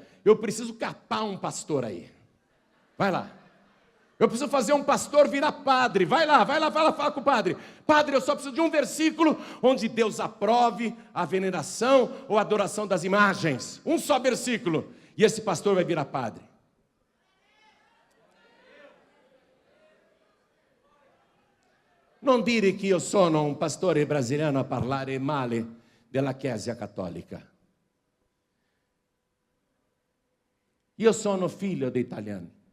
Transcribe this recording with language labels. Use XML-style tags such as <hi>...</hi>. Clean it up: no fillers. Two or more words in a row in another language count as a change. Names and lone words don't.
<pt>Eu preciso capar um pastor aí. Vai lá. Eu preciso fazer um pastor virar padre. Vai lá, fala com o padre. Padre, eu só preciso de um versículo onde Deus aprove a veneração ou a adoração das imagens. Um só versículo. E esse pastor vai virar padre.</pt> <it>Non dire che io sono un pastore brasiliano a parlare male della Chiesa cattolica. Io sono figlio di italiani.</it>